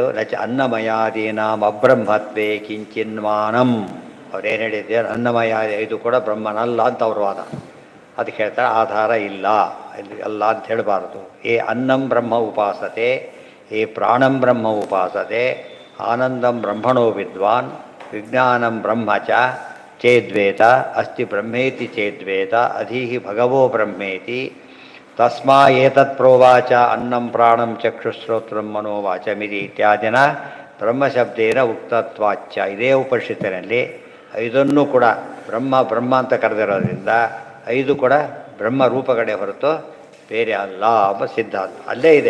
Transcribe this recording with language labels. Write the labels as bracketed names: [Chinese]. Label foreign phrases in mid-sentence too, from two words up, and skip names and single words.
[Sanskrit] ನಚ ಅನ್ನಮಯಾದೀನಾಂ ಅಬ್ರಹ್ಮತ್ವೇ ಕಿಂಚಿನ್ಮಾನಂ. [Kannada] ಅವ್ರೇನು ಹೇಳಿದ್ದಾರೆ? ಅನ್ನಮಯ ಇದು ಕೂಡ ಬ್ರಹ್ಮನಲ್ಲ ಅಂತ ಅವ್ರ ವಾದ. ಅದಕ್ಕೆ ಹೇಳ್ತಾರೆ ಆಧಾರ ಇಲ್ಲ ಅಲ್ಲ ಅಂತ ಹೇಳಬಾರ್ದು. [Sanskrit] ಏ ಅನ್ನಂ ಬ್ರಹ್ಮ ಉಪಾಸತೆ, ಏ ಪ್ರಾಣಂ ಬ್ರಹ್ಮ ಉಪಾಸತೆ, ಆನಂದಂ ಬ್ರಹ್ಮಣೋ ವಿದ್ವಾನ್, ವಿಜ್ಞಾನಂ ಬ್ರಹ್ಮ ಚ ಚೇದ್ವೇತ, ಅಸ್ತಿ ಬ್ರಹ್ಮೇತಿ ಚೇದ್ವೇತ, ಅಧೀಹಿ ಭಗವೋ ಬ್ರಹ್ಮೇತಿ, ತಸ್ಮಾ ಏತತ್ ಪ್ರೋವಾಚ ಅನ್ನಂ ಪ್ರಾಣಂ ಚಕ್ಷುಶ್ರೋತ್ರಂ ಮನೋವಾಚಮಿತಿ ಇತ್ಯಾದಿನ ಬ್ರಹ್ಮಶಬ್ದೇನ ಉಕ್ತತ್ವಾಚ್ಯ. [Kannada] ಇದೇ ಉಪನಿಷತ್ತಿನಲ್ಲಿ ಐದನ್ನೂ ಕೂಡ ಬ್ರಹ್ಮ ಬ್ರಹ್ಮ ಅಂತ ಕರೆದಿರೋದ್ರಿಂದ ಐದು ಕೂಡ ಬ್ರಹ್ಮ ರೂಪಗಡೆ ಹೊರತು ಬೇರೆ ಅಲ್ಲ ಎಂಬ ಸಿದ್ಧಾಂತ ಅಲ್ಲೇ ಇದೆ.